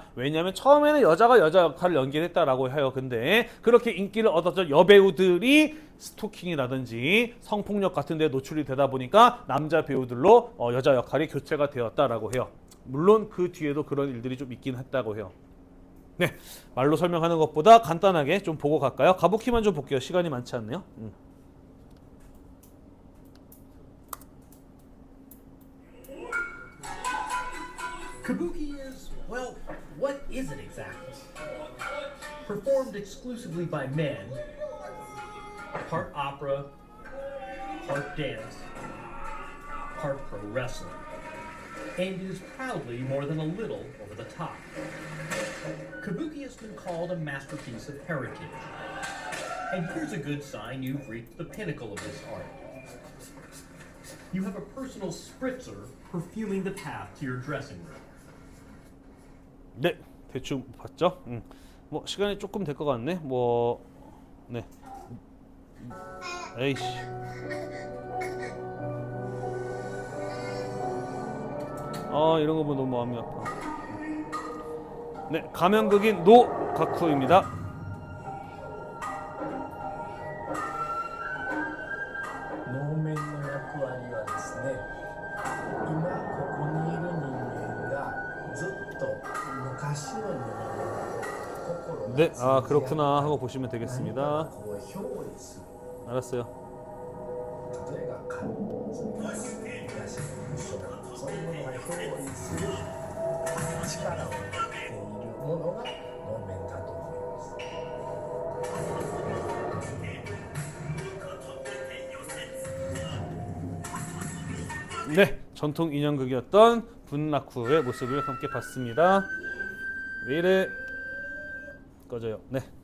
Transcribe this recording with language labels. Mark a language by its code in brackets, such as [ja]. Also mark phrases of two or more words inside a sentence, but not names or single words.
[ko] 왜냐하면 처음에는 여자가 여자 역할을 연기했다라고 해요. 근데 그렇게 인기를 얻었던 여배우들이 스토킹이라든지 성폭력 같은 데 노출이 되다 보니까 남자 배우들로 여자 역할이 교체가 되었다라고 해요. 물론 그 뒤에도 그런 일들이 좀 있긴 했다고 해요. 네, 말로 설명하는 것보다 간단하게 좀 보고 갈까요? 가부키만 좀 볼게요. 시간이 많지 않네요. [en] Kabuki is, well, what is it exactly? Performed exclusively by men, part opera, part dance, part pro wrestling, and is proudly more than a little over the top. Kabuki has been called a masterpiece of heritage. And here's a good sign you've reached the pinnacle of this art. You have a personal spritzer perfuming the path to your dressing room. [ko] 네, 대충 봤죠? 뭐 시간이 조금 될 것 같네. 뭐 네. 에이씨. 이런 거 보면 너무 마음이 아파. 네, 가면극인 노가쿠입니다. [ja] 能面の役割はですね、今ここにいる人間がずっと昔の人間の心が [ko] 네, 그렇구나 하고 보시면 되겠습니다. [ja] こう表現する [ko] 알았어요. [ja] 例えば神昔の武将そういうものが表現する力を持っているものが能面だと思います。 [ko] 네, 전통 인형극이었던 분라쿠의 모습을 함께 봤습니다. 왜 이래? 꺼져요. 네.